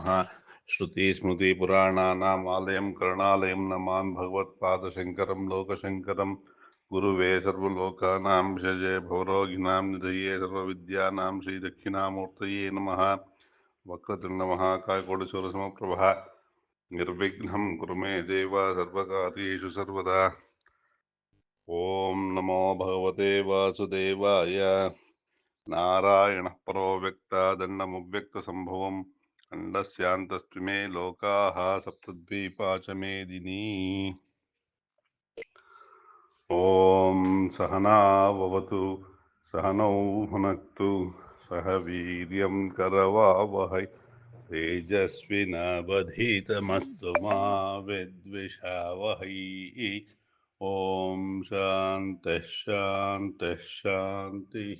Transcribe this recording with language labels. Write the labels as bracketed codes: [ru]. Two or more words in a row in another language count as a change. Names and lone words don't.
[sa] ಶ್ರುತಿಸ್ಮೃತಿಪುರಾಣಾನಾಮಾಲಯಂ ಕರುಣಾಲಯಂ ನಮಾಮಿ ಭಗವತ್ಪಾದಶಂಕರಂ ಲೋಕಶಂಕರಂ. ಗುರುವೇ ಸರ್ವಲೋಕಾನಾಂ ಭಿಷಜೇ ಭವರೋಗಿಣಾಂ ನಿಧಯೇ ಸರ್ವವಿದ್ಯಾನಾಂ ಶ್ರೀದಕ್ಷಿಣಾಮೂರ್ತಯೇ ನಮಃ. ವಕ್ರತುಂಡ ಮಹಾಕಾಯ ಕೋಟಿ ಸೂರ್ಯ ಸಮಪ್ರಭಾ ನಿರ್ವಿಘ್ನಂ ಕುರು ಮೇ ದೇವ ಸರ್ವಕಾರ್ಯೇಷು ಸರ್ವದಾ. ಓಂ ನಮೋ ಭಗವತೆ ವಾಸುದೇವಾಯ. ನಾರಾಯಣಃ ಪರೋ ವ್ಯಕ್ತ ದಂಡಮವ್ಯಕ್ತ ಸಂಭವಂ ಖಂಡಸ್ಯಾಂತಸ್ತ್ವಿಮೇ ಲೋಕಾಃ ಸಪ್ತದ್ವೀಪಾ ಚ ಮೇದಿನಿ. ಓಂ ಸಹನಾ ಭವತು ಸಹನೌ ಭುನಕ್ತು ಸಹ ವೀರ್ಯಂ ಕರವಾವಹೈ ತೇಜಸ್ವಿನಾವಧೀತಮಸ್ತು ಮಾ ವಿದ್ವಿಷಾವಹೈ. ಓಂ ಶಾಂತಃ ಶಾಂತಃ ಶಾಂತಿಃ.